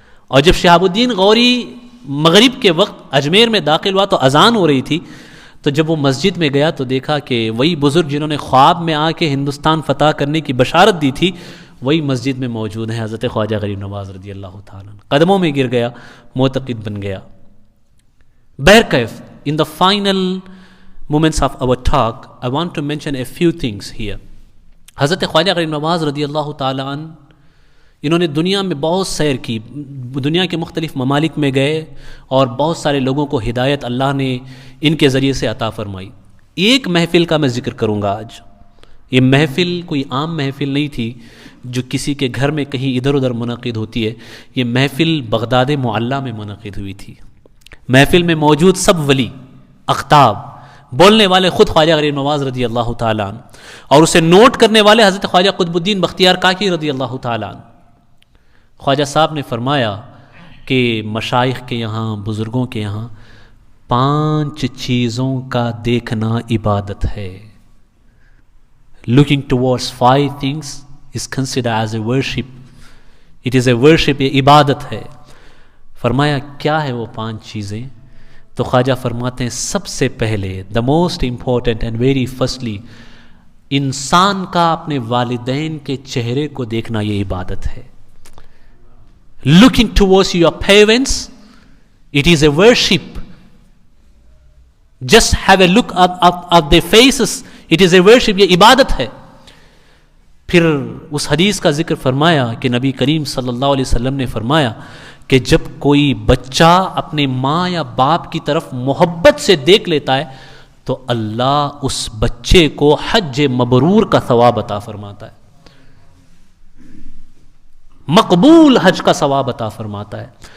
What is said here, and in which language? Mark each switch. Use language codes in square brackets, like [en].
[ur] اور جب شہاب الدین غوری مغرب کے وقت اجمیر میں داخل ہوا تو اذان ہو رہی تھی, تو جب وہ مسجد میں گیا تو دیکھا کہ وہی بزرگ جنہوں نے خواب میں آ کے ہندوستان فتح کرنے کی بشارت دی تھی وہی مسجد میں موجود ہیں, حضرت خواجہ غریب نواز رضی اللہ تعالیٰ. قدموں میں گر گیا, معتقد بن گیا. [en] بہرکیف, in the final moments of our talk, I want to mention a few things here. [ur] حضرت خواجہ غریب نواز رضی اللہ تعالیٰ عنہ, انہوں نے دنیا میں بہت سیر کی, دنیا کے مختلف ممالک میں گئے اور بہت سارے لوگوں کو ہدایت اللہ نے ان کے ذریعے سے عطا فرمائی. ایک محفل کا میں ذکر کروں گا آج. یہ محفل کوئی عام محفل نہیں تھی جو کسی کے گھر میں کہیں ادھر ادھر منعقد ہوتی ہے. یہ محفل بغداد معلیٰ میں منعقد ہوئی تھی. محفل میں موجود سب ولی اقطاب, بولنے والے خود خواجہ غریب نواز رضی اللہ تعالیٰ عنہ, اور اسے نوٹ کرنے والے حضرت خواجہ قطب الدین بختیار کاکی رضی اللہ تعالیٰ عنہ. خواجہ صاحب نے فرمایا کہ مشائخ کے یہاں, بزرگوں کے یہاں 5 چیزوں کا دیکھنا عبادت ہے. [en] Looking towards 5 things is considered as a worship. It is a worship, [ur] یہ عبادت ہے. فرمایا کیا ہے وہ 5 چیزیں؟ تو خواجہ فرماتے ہیں سب سے پہلے, [en] the most important and very firstly, [ur] انسان کا اپنے والدین کے چہرے کو دیکھنا یہ عبادت ہے. [en] Looking towards your parents, it is a worship. Just have a look at their faces, it is a worship, [ur] یہ عبادت ہے. پھر اس حدیث کا ذکر فرمایا کہ نبی کریم صلی اللہ علیہ وسلم نے فرمایا کہ جب کوئی بچہ اپنے ماں یا باپ کی طرف محبت سے دیکھ لیتا ہے تو اللہ اس بچے کو حج مبرور کا ثواب عطا فرماتا ہے, مقبول حج کا ثواب عطا فرماتا ہے.